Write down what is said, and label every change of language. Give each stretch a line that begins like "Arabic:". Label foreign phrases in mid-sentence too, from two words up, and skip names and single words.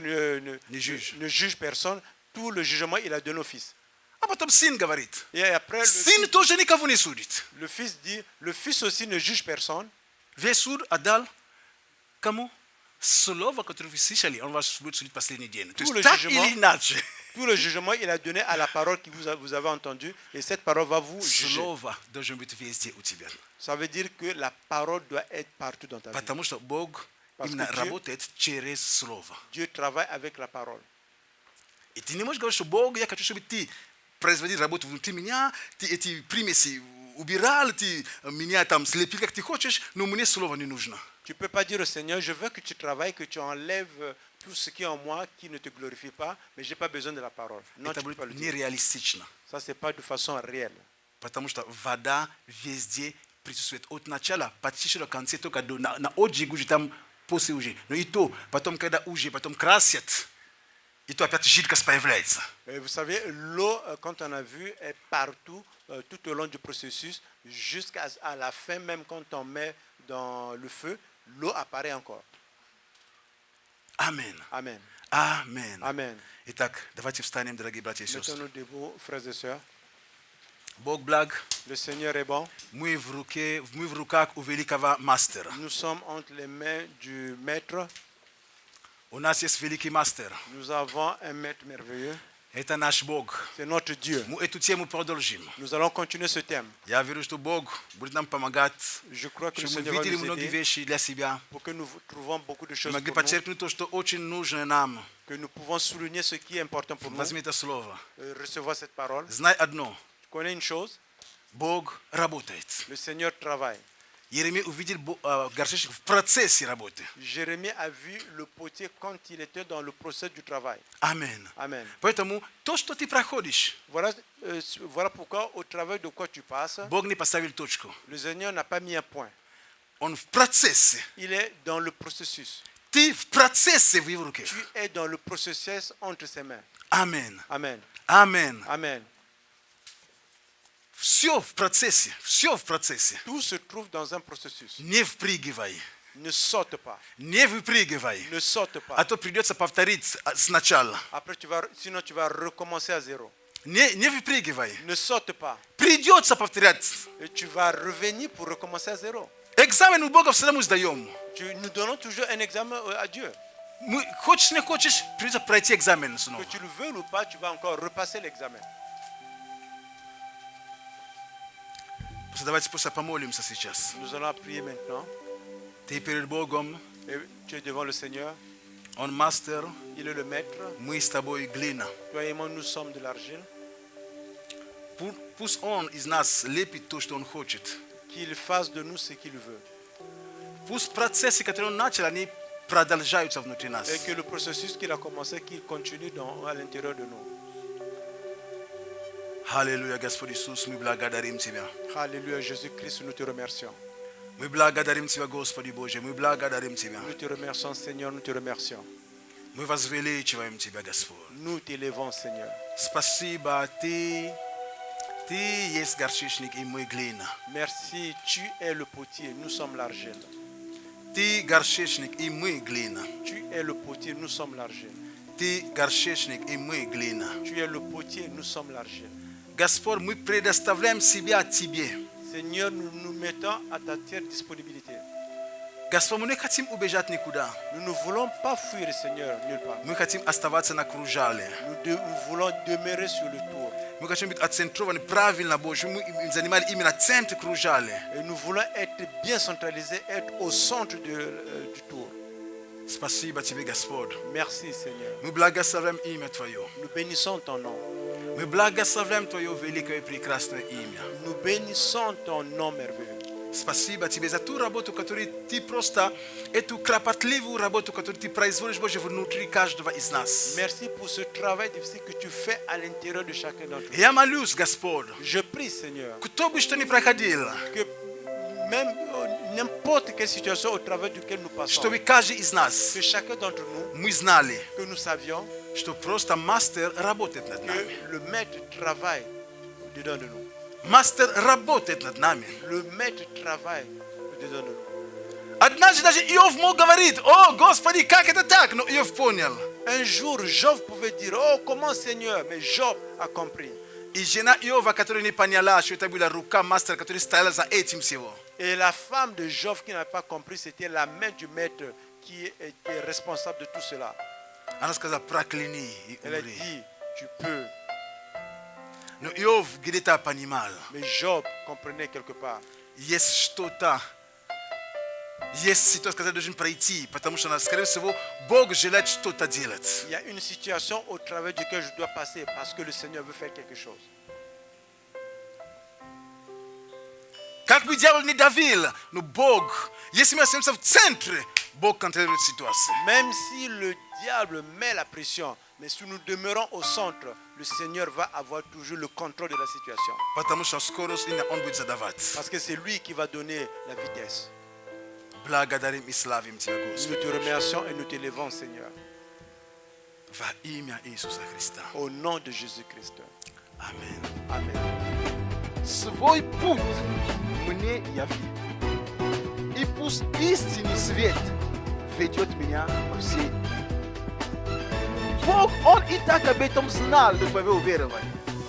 French: Ne juge. ne juge personne. Tout le jugement, il a donné au fils.
Russian: А потом сын говорит.
French: Et après,
Russian: Сын тоже никого не судит.
French: le fils dit, le fils aussi ne juge personne.
Russian: Весь суд отдал кому? Слово, которое вы слышали, он вас будет судить последний день. То
French: Tout
Russian: есть
French: le
Russian: так
French: jugement.
Russian: или иначе,
French: Tout le jugement, il a donné à la parole que vous avez entendue. Et cette parole va vous juger.
Russian: слово должно быть везде у тебя.
French: Ça veut dire que la parole doit être partout dans ta vie.
Russian: Потому что Бог
French: Parce
Russian: именно
French: que Dieu-
Russian: работает через слово.
French: Dieu travaille avec la parole.
Russian: И ты не можешь говорить, что Бог, я хочу, чтобы ты производил работу внутри меня, ты эти примеси убирал, ты меня там слепил, как ты хочешь, но мне слово не нужно.
French: Tu ne peux pas dire au Seigneur, je veux que tu travailles, que tu enlèves tout ce qui est en moi qui ne te glorifie pas, mais je n'ai pas besoin de la parole. Non,
Russian: Это
French: tu ne peux pas
Russian: будет
French: le dire.
Russian: нереалистично.
French: Ça, ce n'est pas de façon réelle.
Russian: Потому что вода везде присутствует. От начала почти до конца, только на отжигу же там после уже. Но и то, потом, когда уже, потом красят, и то опять жидкость появляется.
French: Et vous savez, l'eau, quand on a vu, est partout, tout au long du processus, jusqu'à la fin, même quand on met dans le feu, l'eau apparaît encore. Amen. Amen. Amen. Amen.
Russian: Итак, давайте встанем, дорогие братья и сестры.
French: Mettons-nous debout, frères et sœurs.
Russian: Бог благ.
French: Le Seigneur est bon.
Russian: Мы в руках у великого мастера.
French: Nous sommes entre les mains du Maître.
Russian: У нас есть великий мастер.
French: Nous avons un Maître merveilleux.
Russian: Это наш Бог.
French: C'est notre Dieu.
Russian: Мы эту тему продолжим.
French: Nous allons continuer ce thème.
Russian: Я верю, что Бог будет нам помогать,
French: Je crois que le
Russian: чтобы мы
French: Seigneur va
Russian: видели
French: nous
Russian: многие
French: aider
Russian: вещи для себя.
French: pour que nous trouvons beaucoup de
Russian: Мы
French: choses
Russian: могли
French: pour nous,
Russian: подчеркнуть то, что очень нужно нам.
French: que nous pouvons souligner ce qui est important pour nous,
Russian: Возьми это слово.
French: recevoir cette parole.
Russian: Знай одно.
French: Tu connais une chose,
Russian: Бог работает.
French: le Seigneur travaille.
Russian: Еремей увидел горшечник в процессе работы.
French: Jérémie a vu le potier quand il était dans le procès du travail.
Russian: Аминь.
French: Amen.
Russian: Поэтому то, что ты проходишь,
French: Voilà pourquoi au travers de quoi tu passes,
Russian: Бог не поставил точку.
French: le Seigneur n'a pas mis un point.
Russian: Он в процессе.
French: Il est dans le processus.
Russian: Ты в процессе в его руке.
French: Tu es dans le processus entre ses mains.
Russian: Аминь.
French: Amen.
Russian: Аминь.
French: Amen.
Russian: Все в процессе. Все в процессе.
French: Tout se trouve dans un processus.
Russian: Не впрыгивай.
French: Ne saute pas.
Russian: Не выпрыгивай.
French: Ne saute
Russian: А
French: pas.
Russian: то придется повторить сначала.
French: Après, sinon tu vas recommencer à zéro.
Russian: Не выпрыгивай.
French: Ne saute pas.
Russian: Придется повторять.
French: Et tu vas revenir pour recommencer à zéro.
Russian: Экзамен у Бога всегда мы сдаем.
French: Nous donnons toujours un examen à Dieu.
Russian: Хочешь, не хочешь, придется пройти экзамен снова.
French: Que tu le veux ou pas, tu vas encore repasser l'examen.
Russian: Давайте просто помолимся сейчас.
French: Nous allons prier maintenant.
Russian: Ты перед Богом,
French: Et tu es devant le Seigneur.
Russian: Он мастер,
French: Il est le Maître.
Russian: мы с тобой глина.
French: Toi et moi, nous sommes de l'argile.
Russian: Пусть Он из нас лепит то, что Он хочет.
French: Qu'il fasse de nous ce qu'il veut.
Russian: Пусть процессы, которые Он начал, они продолжаются внутри нас.
French: Et que le processus qu'il a commencé, qu'il continue à l'intérieur de nous.
Russian: Аллилуйя, Господь Иисус, мы благодарим Тебя.
French: Alléluia, Jésus-Christ, nous te remercions.
Russian: Мы благодарим Тебя, Господи Боже, мы благодарим Тебя.
French: Nous te remercions, Seigneur, nous te remercions.
Russian: Мы возвеличиваем Тебя, Господь.
French: Nous t'élevons, Seigneur.
Russian: Спасибо, Ты есть горшечник, и мы глина.
French: Merci, tu es le potier, nous sommes l'argile.
Russian: Ты горшечник, и мы глина.
French: Tu es le potier, nous sommes l'argile.
Russian: Ты горшечник, и мы глина.
French: Tu es le potier, nous sommes l'argile.
Russian: Господь, мы предоставляем себя Тебе.
French: Seigneur, nous nous mettons à ta entière disponibilité.
Russian: Господь, мы не хотим убежать никуда.
French: Nous ne voulons pas fuir, Seigneur, nulle part.
Russian: Мы хотим оставаться на кружале.
French: Nous voulons demeurer sur le tour.
Russian: Мы хотим быть отцентрованы правильно, Боже. Мы занимали именно центр кружале.
French: Et nous voulons être bien centralisés, être au centre du tour.
Russian: Спасибо Тебе, Господь.
French: Merci, Seigneur.
Russian: Мы благословляем имя Твое.
French: Nous bénissons ton nom.
Russian: Мы благословляем Твое великое и прекрасное имя.
French: Nous bénissons ton nom merveilleux.
Russian: Спасибо Тебе за ту работу, которую Ты просто, эту кропотливую работу, которую Ты производишь, Боже, внутри каждого из нас.
French: Merci pour ce travail difficile que tu fais à l'intérieur de chacun d'entre nous.
Russian: Я молюсь, Господь,
French: Je prie, Seigneur,
Russian: кто бы что ни проходил,
French: que même n'importe quelle situation au travers duquel nous passons,
Russian: чтобы каждый из нас,
French: que chacun d'entre nous,
Russian: мы знали,
French: que nous savions
Russian: что просто мастер работает над нами.
French: que le maître travaille dedans de nous.
Russian: Мастер работает над нами.
French: Le maître travaille dedans de nous.
Russian: Однажды даже Иов мог говорить: о, Господи, как это так? Но Иов понял.
French: Un jour, Job pouvait dire, oh, comment Seigneur? Mais Job a compris.
Russian: И жена Иова, которая не поняла, что это была рука мастера, который стояла за этим всего.
French: Et la femme de Job qui n'avait pas compris, c'était la main du maître qui était responsable de tout cela.
Russian: Она сказала: прокляни и
French: Elle a
Russian: умри.
French: dit, tu peux.
Russian: Но Иов где-то понимал,
French: Mais Job comprenait quelque part.
Russian: есть что-то, есть ситуация, которую должен пройти, потому что, скорее всего, Бог желает что-то делать.
French: Il y a une situation au travers duquel je dois passer parce que le Seigneur veut faire quelque chose.
Russian: Как бы дьявол не давил, но Бог, если мы остаемся в центре, Бог контролирует ситуацию.
French: Même si le diable met la pression, mais si nous demeurons au centre, le Seigneur va avoir toujours le contrôle de la situation.
Russian: Потому что скорость именно Он будет задавать.
French: Parce que c'est lui qui va donner la vitesse.
Russian: Благодарим и славим Тебя,
French: Nous
Russian: Господи.
French: te remercions et nous t'élevons, Seigneur.
Russian: Во имя Иисуса Христа.
French: Au nom de Jésus-Christ.
Russian: Аминь.
French: Amen.
Russian: Свой путь мне яви. И пусть истинный свет ведет меня по всей Бог, Он и так об этом знал, вы уверовали.